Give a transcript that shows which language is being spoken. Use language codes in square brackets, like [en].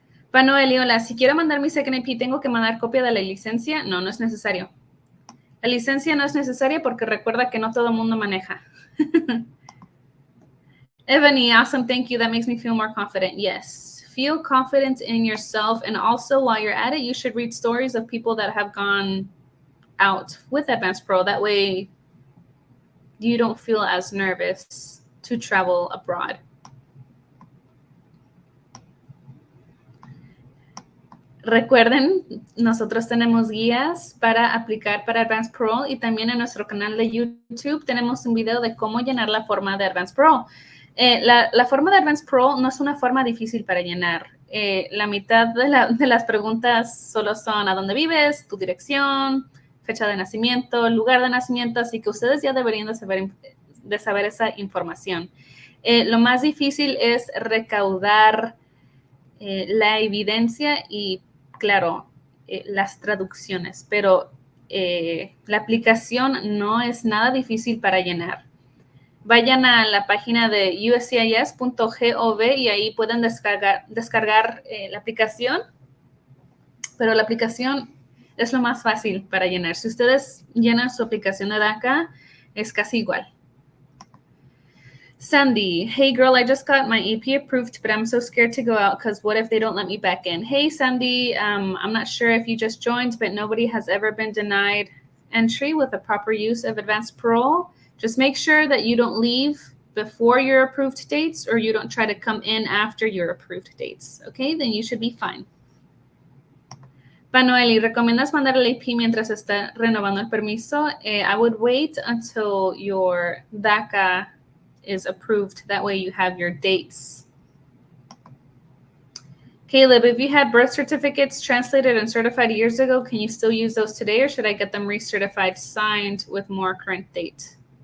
[es] Panoeli, hola, si quiero mandar mi second AP, ¿tengo que mandar copia de la licencia? No, no es necesario. La licencia no es necesaria porque recuerda que no todo el mundo maneja. [en] Ebony, awesome, thank you. That makes me feel more confident. Yes, feel confident in yourself. And also, while you're at it, you should read stories of people that have gone out with Advanced Parole. That way, you don't feel as nervous to travel abroad. [es] Recuerden, nosotros tenemos guías para aplicar para Advanced Parole y también en nuestro canal de YouTube tenemos un video de cómo llenar la forma de Advanced Parole. La forma de Advanced Parole no es una forma difícil para llenar. La mitad de las preguntas solo son a dónde vives, tu dirección, fecha de nacimiento, lugar de nacimiento, así que ustedes ya deberían de saber esa información. Lo más difícil es recaudar la evidencia y, claro, las traducciones, pero la aplicación no es nada difícil para llenar. Vayan a la página de uscis.gov y ahí pueden descargar la aplicación, pero la aplicación es lo más fácil para llenar. Si ustedes llenan su aplicación de DACA, es casi igual. [en] Sandy, hey girl, I just got my AP approved, but I'm so scared to go out because what if they don't let me back in? Hey Sandy, I'm not sure if you just joined, but nobody has ever been denied entry with a proper use of advanced parole. Just make sure that you don't leave before your approved dates or you don't try to come in after your approved dates. Okay, then you should be fine. [es] Panoeli, ¿recomiendas mandar el AP mientras está renovando el permiso? [en] I would wait until your DACA is approved. That way you have your dates. Caleb, if you had birth certificates translated and certified years ago, can you still use those today or should I get them recertified, signed with more current date?